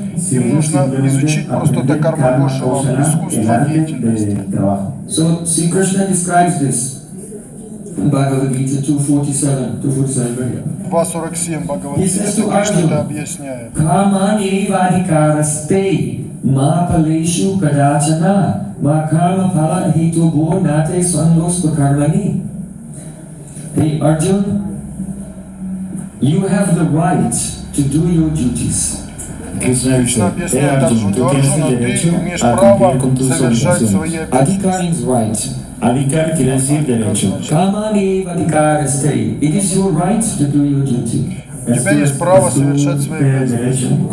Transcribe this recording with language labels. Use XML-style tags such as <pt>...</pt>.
<ru>Им нужно изучить просто это карма-кошева, искусство деятельности.</ru> <en>So, see, Krishna describes this. Bhagavad Gita 247,</en> <ru>2.47 Бхагавад-гита, Кришна это объясняет.</ru> <sa>Karmani vadikaraste ma paleshu kadachana ma karma phala hetu bo nate sangos karmani.</sa> <en>Hey Arjun, you have the right to do your duties.</en> <ru>Кришна объясняет Арджуну, Арджуна, ты имеешь право совершать свои обязанности.</ru> <en>Adhikari's right.</en> <es>Adhikar quiere decir derecho.</es> <sa>Kamani vadikaraste.</sa> <en>It is your right to do your duty.</en> <ru>У тебя есть право совершать свои обязанности.</ru>